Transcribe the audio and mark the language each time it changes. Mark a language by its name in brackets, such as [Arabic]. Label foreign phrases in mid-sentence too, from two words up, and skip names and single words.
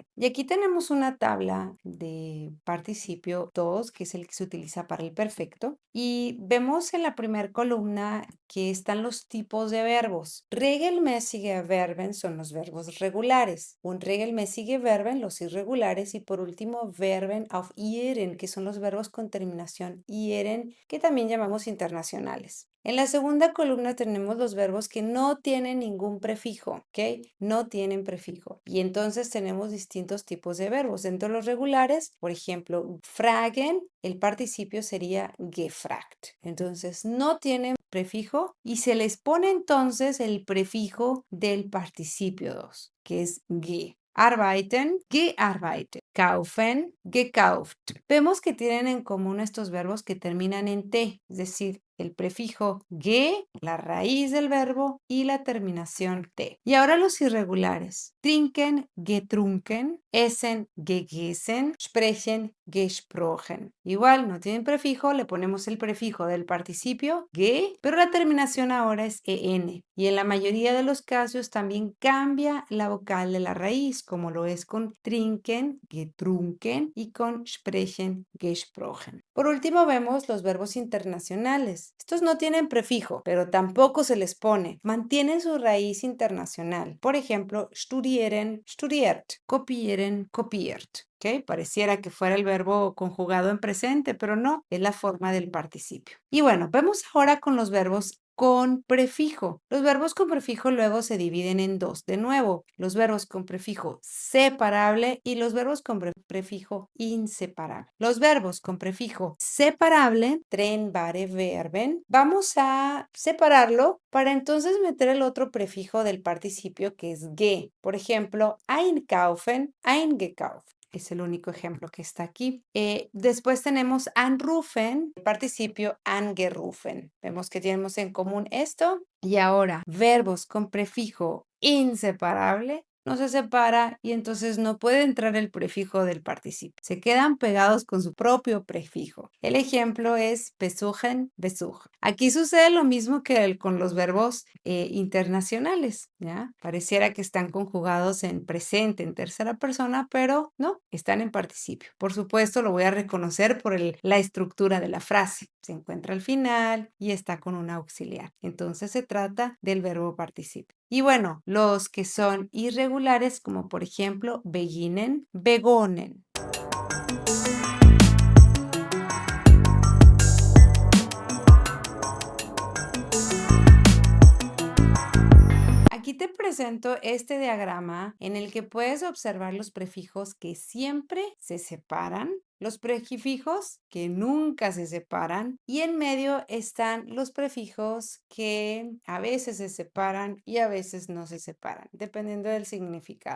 [Spanish] Y aquí tenemos una tabla de participio 2, que es el que se utiliza para el perfecto. Y vemos en la primera columna que están los tipos de verbos. [German] Regelmäßige Verben [Spanish] son los verbos regulares. [German] Unregelmäßige Verben, [Spanish] los irregulares. Y por último, [German] Verben auf ihren, [Spanish] que son los verbos con terminación ieren, que también llamamos internacionales. En la segunda columna tenemos los verbos que no tienen ningún prefijo, ¿ok? No tienen prefijo. Y entonces tenemos distintos tipos de verbos. Dentro de los regulares, por ejemplo, fragen, el participio sería gefragt. Entonces no tienen prefijo y se les pone entonces el prefijo del participio 2, que es ge. [German] Arbeiten, gearbeitet. Kaufen, gekauft. [Spanish] Vemos que tienen en común estos verbos que terminan en T, es decir, el prefijo ge, la raíz del verbo y la terminación T. Y ahora los irregulares. [German] Trinken, getrunken, essen, gegessen, sprechen, gesprochen. [Spanish] Igual, no tienen prefijo, le ponemos el prefijo del participio ge, pero la terminación ahora es en. Y en la mayoría de los casos también cambia la vocal de la raíz, como lo es con [German] trinken, getrunken [Spanish] y con [German] sprechen, gesprochen. [Spanish] Por último, vemos los verbos internacionales. Estos no tienen prefijo, pero tampoco se les pone. Mantienen su raíz internacional. Por ejemplo, [German] studieren, studiert, kopieren, kopiert. [Spanish] ¿Okay? Pareciera que fuera el verbo conjugado en presente, pero no, es la forma del participio. Y bueno, vemos ahora con los verbos con prefijo. Los verbos con prefijo luego se dividen en dos. De nuevo, los verbos con prefijo separable y los verbos con prefijo inseparable. Los verbos con prefijo separable, [German] trennbare Verben, [Spanish] vamos a separarlo para entonces meter el otro prefijo del participio que es ge. Por ejemplo, [German] einkaufen, eingekauft. [Spanish] Es el único ejemplo que está aquí. Después tenemos anrufen, el participio angerufen. Vemos que tenemos en común esto. Y ahora, verbos con prefijo inseparable no se separa y entonces no puede entrar el prefijo del participio. Se quedan pegados con su propio prefijo. El ejemplo es [German] besuchen, besuch. [Spanish] Aquí sucede lo mismo que con los verbos internacionales, ¿ya? Pareciera que están conjugados en presente, en tercera persona, pero no, están en participio. Por supuesto, lo voy a reconocer por la estructura de la frase. Se encuentra al final y está con un auxiliar. Entonces se trata del verbo participio. Y bueno, los que son irregulares, como por ejemplo, [German] beginnen, begonnen. [Spanish] Aquí te presento este diagrama en el que puedes observar los prefijos que siempre se separan, los prefijos que nunca se separan y en medio están los prefijos que a veces se separan y a veces no se separan, dependiendo del significado.